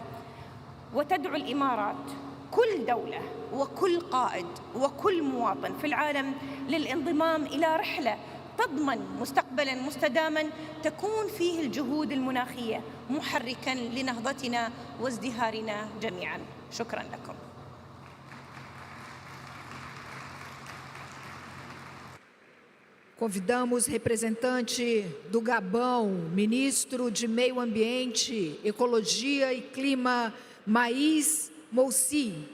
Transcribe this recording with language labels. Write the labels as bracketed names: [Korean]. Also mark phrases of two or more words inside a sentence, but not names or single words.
[Arabic] وتدعو الإمارات كل دولة وكل قائد وكل مواطن في العالم للانضمام إلى رحلة تضمن مستقبلاً مستداماً تكون فيه الجهود المناخية محركاً لنهضتنا وازدهارنا جميعاً. شكراً لكم. [Portuguese] Convidamos representante do Gabão, ministro de Meio Ambiente, Ecologia e Clima, Maís Moussi.